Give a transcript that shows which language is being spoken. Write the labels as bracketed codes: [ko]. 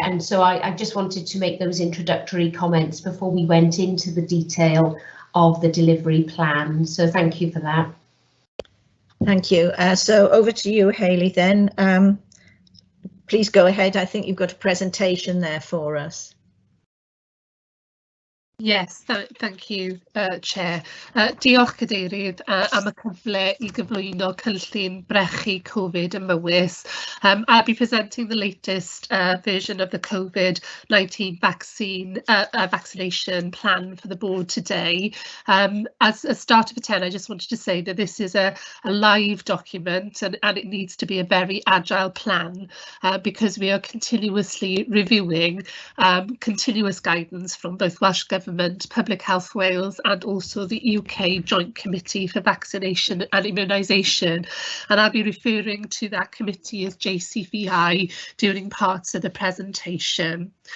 [en] And so I just wanted to make those introductory comments before we went into the detail of the delivery plan. So thank you for that. Thank you. So over to you, Hayley, then. Please go ahead. I think you've got a presentation there for us. Yes, thank you, Chair. [cy] Diolch Cadeirydd am y cyfle I gyflwyno cynllun brechu Covid yn Mywys. [en] I'll be presenting the latest version of the COVID-19 vaccination plan for the board today. As a start of a 10, I just wanted to say that this is a live document, and it needs to be a very agile plan because we are continuously reviewing continuous guidance from both Welsh Government, Public Health Wales and also the UK Joint Committee for Vaccination and Immunisation, and I'll be referring to that committee as JCVI during parts of the presentation.